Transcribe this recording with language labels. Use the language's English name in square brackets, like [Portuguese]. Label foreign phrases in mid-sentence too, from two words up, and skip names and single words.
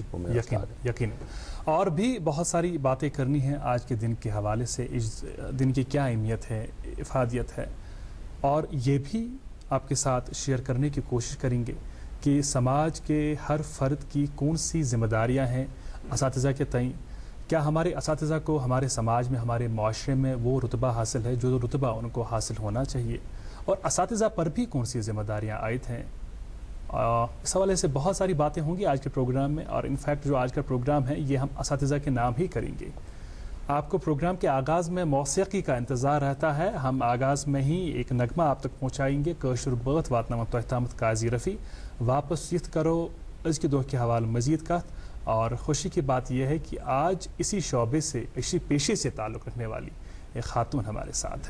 [Urdu] جی یقین اور بھی بہت ساری باتیں کرنی ہیں آج کے دن کے حوالے سے، اس دن کی کیا اہمیت ہے، افادیت ہے، اور یہ بھی آپ کے ساتھ شیئر کرنے کی کوشش کریں گے کہ سماج کے ہر فرد کی کون سی ذمہ داریاں ہیں اساتذہ کے تئیں، کیا ہمارے اساتذہ کو ہمارے سماج میں، ہمارے معاشرے میں وہ رتبہ حاصل ہے جو رتبہ ان کو حاصل ہونا چاہیے، اور اساتذہ پر بھی کون سی ذمہ داریاں عائد ہیں۔ اس حوالے سے بہت ساری باتیں ہوں گی آج کے پروگرام میں، اور انفیکٹ جو آج کا پروگرام ہے یہ ہم اساتذہ کے نام ہی کریں گے۔ آپ کو پروگرام کے آغاز میں موسیقی کا انتظار رہتا ہے، ہم آغاز میں ہی ایک نغمہ آپ تک پہنچائیں گے، [Kashmiri] کٲشُر بٲتھ واتناوان تۄہہِ تامَتھ قاضی رفیع۔ واپس یِتھ کرو أزکہِ دۄہ [Urdu] کے حوالے مزید کتھ، اور خوشی کی بات یہ ہے کہ آج اسی شعبے سے، اسی پیشے سے تعلق رکھنے والی ایک خاتون ہمارے ساتھ ہے۔